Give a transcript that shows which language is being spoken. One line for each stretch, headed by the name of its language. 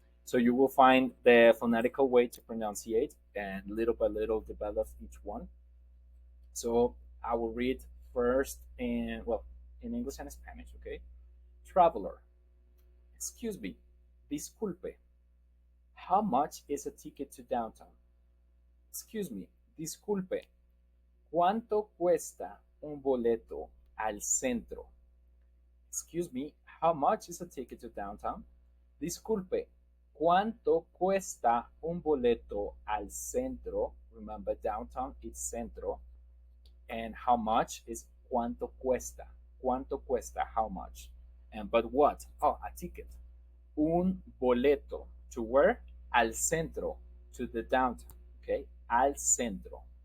English: So you will find the phonetical way to pronunciate and little by little develop each one. So I will read first in English and Spanish, okay? Traveler. Excuse me. Disculpe. How much is a ticket to downtown? Excuse me. Disculpe.
Spanish: ¿Cuánto cuesta un boleto al centro?
English: Excuse me. How much is a ticket to downtown?
Spanish: Disculpe. ¿Cuánto cuesta un boleto al centro?
English: Remember, downtown is centro. And how much is
Spanish: cuánto cuesta. Cuánto cuesta,
English: how much. And but what? Oh, a ticket.
Spanish: Un boleto.
English: To where?
Spanish: Al centro.
English: To the downtown. Okay? Al centro.